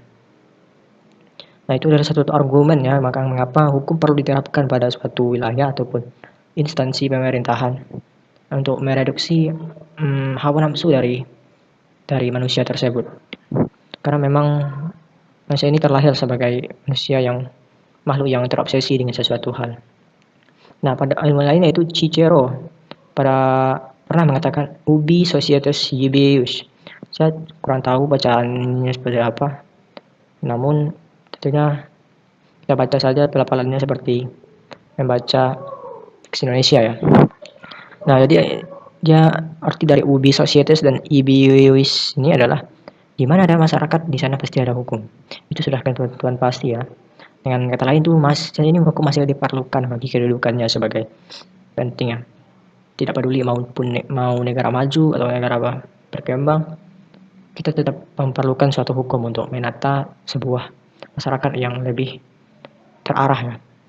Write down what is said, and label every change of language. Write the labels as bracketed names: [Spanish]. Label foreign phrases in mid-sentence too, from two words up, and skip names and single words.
[Indonesian] Nah, itu adalah satu argumen ya, maka mengapa hukum perlu diterapkan pada suatu wilayah ataupun instansi pemerintahan untuk mereduksi hawa nafsu dari manusia tersebut. Karena memang manusia ini terlahir sebagai manusia yang makhluk yang terobsesi dengan sesuatu hal. Nah, pada ilmu lain yaitu Cicero pernah mengatakan [Latin] ubi societas ibeus. [Indonesian] Saya kurang tahu bacaannya seperti apa. Namun tentunya kita baca saja pelafalannya seperti membaca teks Indonesia ya. Nah, jadi arti dari [Latin] ubi societas [Indonesian] dan ibeus ini adalah di mana ada masyarakat, di sana pasti ada hukum. Itu sudah ketentuan pasti ya. Dengan kata lain tuh ini hukum masih diperlukan bagi kedudukannya sebagai penting ya. Tidak peduli mau negara maju atau negara berkembang, kita tetap memerlukan suatu hukum untuk menata sebuah masyarakat yang lebih terarah ya.